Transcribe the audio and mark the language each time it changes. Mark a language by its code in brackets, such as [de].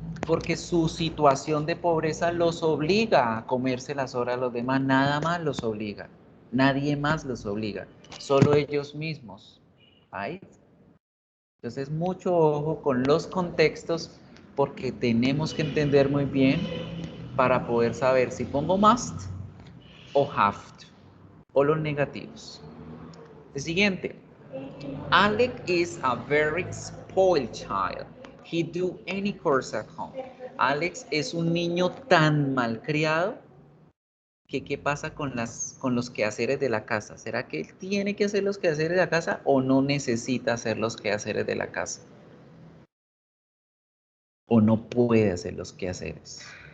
[es] Porque su situación de pobreza los obliga a comerse las horas de los demás, nada más los obliga, nadie más los obliga, solo ellos mismos. ¿Ahí? Entonces, mucho ojo con los contextos porque tenemos que entender muy bien para poder saber si pongo must o have to, o los negativos. El siguiente. [en] Alec is a very spoiled child. He do any chores at home. [es] Alex es un niño tan malcriado que ¿qué pasa con los quehaceres de la casa? ¿Será que él tiene que hacer los quehaceres de la casa o no necesita hacer los quehaceres de la casa? ¿O no puede hacer los quehaceres?